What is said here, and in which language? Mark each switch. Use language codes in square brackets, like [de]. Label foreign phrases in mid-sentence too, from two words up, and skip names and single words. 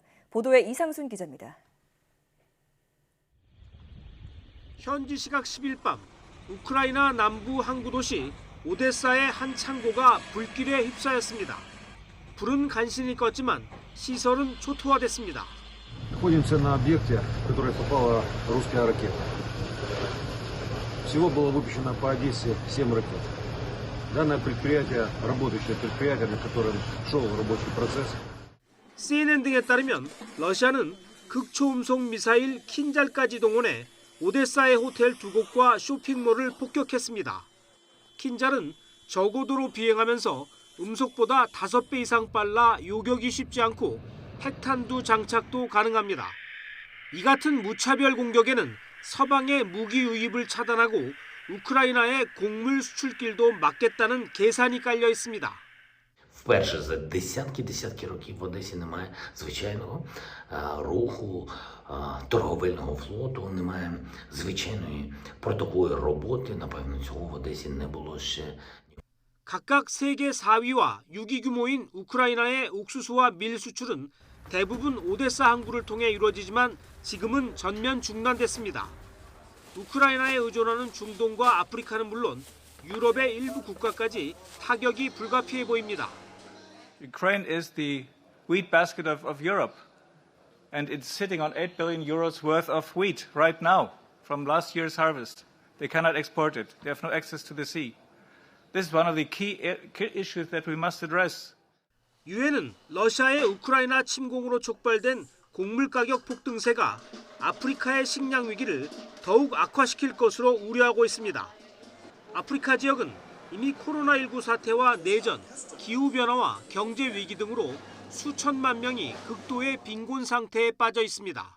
[ko] 보도에 이상순 기자입니다. 현지 시각 10일 밤 우크라이나 남부 항구 도시 오데사의 한 창고가 불길에 휩싸였습니다. 불은 간신히 껐지만 시설은 초토화됐습니다. [ru] Находимся на объекте, в который попала русская ракета. Всего было выпущено по Одессе 7 ракет. Данное предприятие, работающее предприятие, на котором шел рабочий процесс. [ko] CNN 등에 따르면 러시아는 극초음속 미사일 킨잘까지 동원해 오데사의 호텔 2곳과 쇼핑몰을 폭격했습니다. 킨잘은 저고도로 비행하면서 음속보다 5배 이상 빨라 요격이 쉽지 않고 핵탄두 장착도 가능합니다. 이 같은 무차별 공격에는 서방의 무기 유입을 차단하고 우크라이나의 곡물 수출길도 막겠다는 계산이 깔려 있습니다. [uk] Вперше за десятки років в Одесі немає звичайного руху торговельного флоту, немає звичайної портової роботи. Напевно, цього в Одесі не було ще. [ko] 각각 세계 4위와 6위 규모인 우크라이나의 옥수수와 밀 수출은 대부분 오데사 항구를 통해 이루어지지만 지금은 전면 중단됐습니다. 우크라이나에 의존하는 중동과 아프리카는 물론 유럽의 일부 국가까지 타격이 불가피해 보입니다. [en] Ukraine is the wheat basket of Europe, and it's sitting on 8 billion euros worth of wheat right now from last year's harvest. They cannot export it. They have no access to the sea. This is one of the key issues that we must address. [ko] 유엔은 러시아의 우크라이나 침공으로 촉발된 곡물 가격 폭등세가 아프리카의 식량 위기를 더욱 악화시킬 것으로 우려하고 있습니다. 아프리카 지역은 이미 코로나19 사태와 내전, 기후변화와 경제 위기 등으로 수천만 명이 극도의 빈곤 상태에 빠져 있습니다.